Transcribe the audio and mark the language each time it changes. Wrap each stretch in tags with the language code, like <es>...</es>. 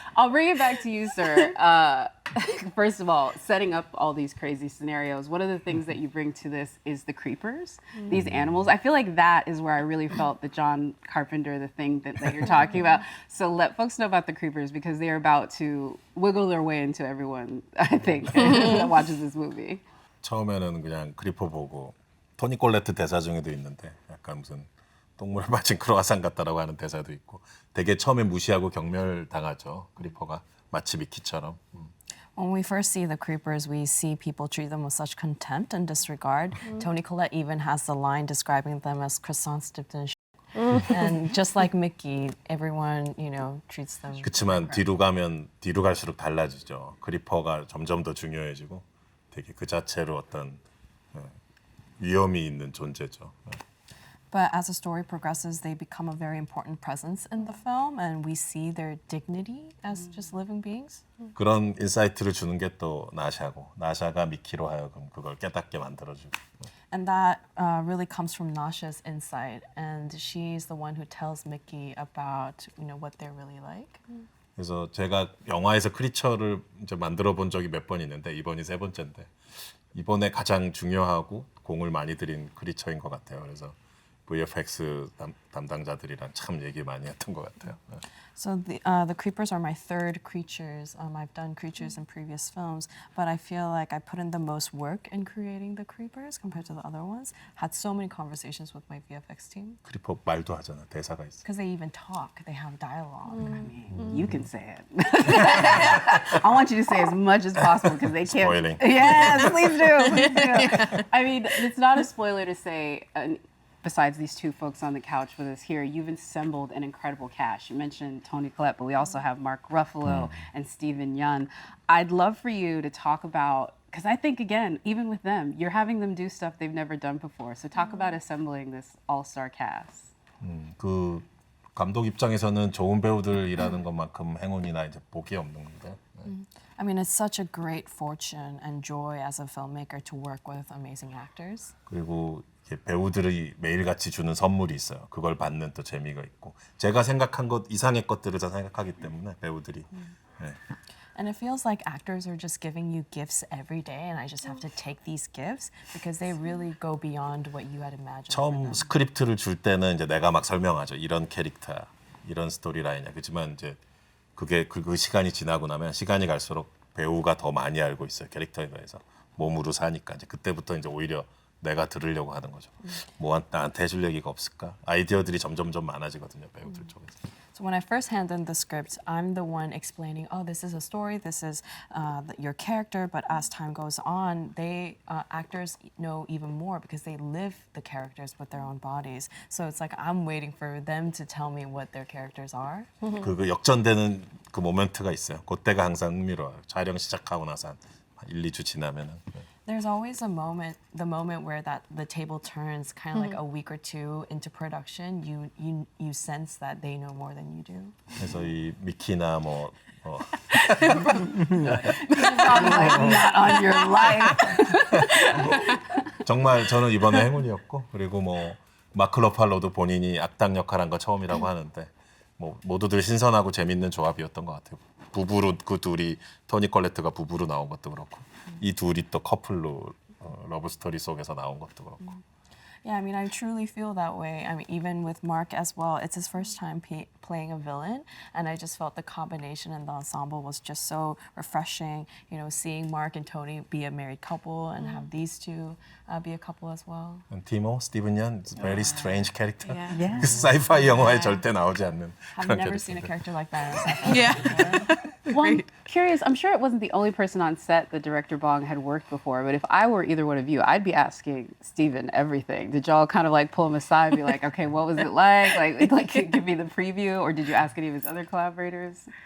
<en>I'll bring it back to you, sir. First of all, setting up all these crazy scenarios, one of the things that you bring to this is the creepers, these animals. I feel like that is where I really felt the John Carpenter, the thing that you're talking about. So let folks know about the creepers, because they are about to wiggle their way into everyone, I think, that watches this movie.</en> <ko>처음에는 그냥 크리퍼 보고 토니 콜레트 대사 중에도 있는데 약간 무슨 똥물에 빠진 크로아상 같다라고 하는 대사도 있고 되게 처음에 무시하고 경멸당하죠. 크리퍼가 마치 미키처럼.</ko> <en>When we first see the creepers, we see people treat them with such contempt and disregard. Toni Collette even has the line describing them as croissants dipped in and just like Mickey, everyone, treats them.</en> <ko>그렇지만 뒤로 갈수록 달라지죠. 크리퍼가 점점 더 중요해지고 되게 그 자체로 어떤 위험이 있는 존재죠.</ko> <en>But as the story progresses, they become a very important presence in the film, and we see their dignity as just living beings.</en> <ko>그런 인사이트를 주는 게 또 나샤가 미키로 하여금 그걸 깨닫게 만들어주고.</ko> <en>And that really comes from Nasha's insight, and she's the one who tells Mickey about what they're really like.</en> <ko>그래서 제가 영화에서 크리처를 이제 만들어 본 적이 몇 번 있는데 이번이 3번째인데 이번에 가장 중요하고 공을 많이 들인 크리처인 것 같아요. 그래서 VFX 담당자들이랑 참 얘기 많이 했던 것 같아요.</ko> <en>So the creepers are my third creatures. I've done creatures in previous films, but I feel like I put in the most work in creating the creepers compared to the other ones. Had so many conversations with my VFX team.</en> <ko>크리퍼 말도 하잖아. 대사가 있어.</ko> <en>Because they even talk. They have dialogue. I mean, you can say it. I want you to say as much as possible because they can't. Spoiling. Yes, please do. Please do. I mean, it's not a spoiler to say. Besides these two folks on the couch with us here, you've assembled an incredible cast. You mentioned Toni Collette, but we also have Mark Ruffalo and Steven Yeun. I'd love for you to talk about, because I think, again, even with them, you're having them do stuff they've never done before. So talk about assembling this all-star cast.</en> <ko>그 감독 입장에서는 좋은 배우들 일하는 것만큼 행운이나 이제 복이 없는 건데.</ko> <en>I mean, it's such a great fortune and joy as a filmmaker to work with amazing actors.</en> <ko>그리고 배우들이 매일같이 주는 선물이 있어요. 그걸 받는 또 재미가 있고 제가 생각한 것 이상의 것들을 다 생각하기 때문에 배우들이. 네.</ko> <en>And it feels like actors are just giving you gifts every day, and I just have to take these gifts because they really go beyond what you had imagined. for</en> <ko>처음</ko> <en>them.</en> <ko>스크립트를 줄 때는 이제 내가 막 설명하죠. 이런 캐릭터야, 이런 스토리라인이야. 그렇지만 이제 그게 그 시간이 지나고 나면 시간이 갈수록 배우가 더 많이 알고 있어요. 캐릭터에 대해서 몸으로 사니까 이제 그때부터 이제 오히려 내가 들으려고 하는 거죠. 뭐 나한테 해줄 얘기가 없을까? 아이디어들이 점점점 많아지거든요. 배우들 쪽에서.</ko> <en>So when I first hand in the script, I'm the one explaining, oh, this is a story, this is your character. But as time goes on, actors know even more because they live the characters with their own bodies. So it's like I'm waiting for them to tell me what their characters are.</en> <ko>그 역전되는 그 모멘트가 있어요. 그때가 항상 흥미로워요. 촬영 시작하고 나서 한 1, 2주 지나면은.</ko> <en>There's always the moment where the table turns, kind of like a week or two into production. You sense that they know more than you do.</en> <ko>그래서 이 미키나 뭐</ko> <en>Probably like not on your life.</en> <ko>정말 저는 이번에 행운이었고 그리고 뭐 마크 러팔로도 본인이 악당 역할한 거 처음이라고 하는데 뭐 모두들 신선하고 재밌는 조합이었던 것 같아요. 부부로 그 둘이 토니 콜레트가 부부로 나온 것도 그렇고 이 둘이 또 커플로 러브 스토리 속에서 나온 것도 그렇고.</ko> <en>Yeah, I mean, I truly feel that way. I mean, even with Mark as well, it's his first time playing a villain, and I just felt the combination and the ensemble was just so refreshing. You know, seeing Mark and Tony be a married couple and have these two be a couple as well. 티모, 스티븐 연, very strange character. Yeah.</en> <ko>그 사이파이 영화에 절대 나오지 않는</ko> <en>I've</en> <ko>그런</ko> <en>never seen a</en> <ko>캐릭터.</ko> <en>character like that. in sci-fi. Yeah. Well, I'm curious. I'm sure it wasn't the only person on set that director Bong had worked before, but if I were either one of you, I'd be asking Steven everything. Did y'all kind of like pull him aside and be like, okay, what was it like? Like give me the preview, or did you ask any of his other collaborators?</en>